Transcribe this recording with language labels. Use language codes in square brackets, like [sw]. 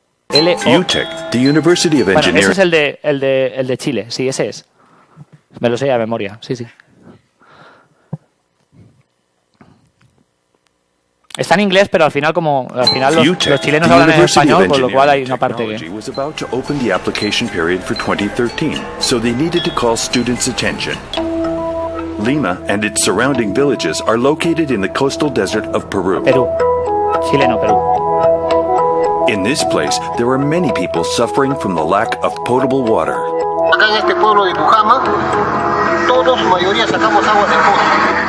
[en] UTEC, the University of [es] Bueno, [en] Engineering. [es] ese es el de Chile, sí, ese es. Me lo sé a memoria, sí. Está en inglés, pero al final los chilenos hablan en español, con lo cual hay una parte que... [en] was about to open the application period for 2013, so they needed to call students' attention. Lima and its surrounding villages are located in the coastal desert of Peru. [es] Perú. Chileno, Perú. [en] In this place, there are many people suffering from the lack of potable water. [es] Acá en este pueblo de Pujama, todos, mayoría, sacamos agua del pozo.